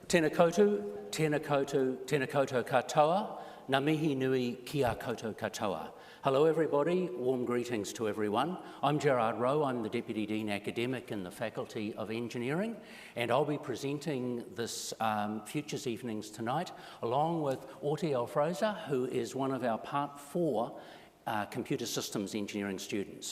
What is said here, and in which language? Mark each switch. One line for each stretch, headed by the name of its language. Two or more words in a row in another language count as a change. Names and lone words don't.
Māori: Tēnā koutou, tēnā koutou, tēnā koutou katoa, ngā mihi nui ki a koutou katoa.
English: Hello everybody, warm greetings to everyone. I'm Gerard Rowe, I'm the Deputy Dean Academic in the Faculty of Engineering, and I'll be presenting this Futures Evenings tonight, along with Oti Alfroza, who is one of our Part 4 Computer Systems Engineering students.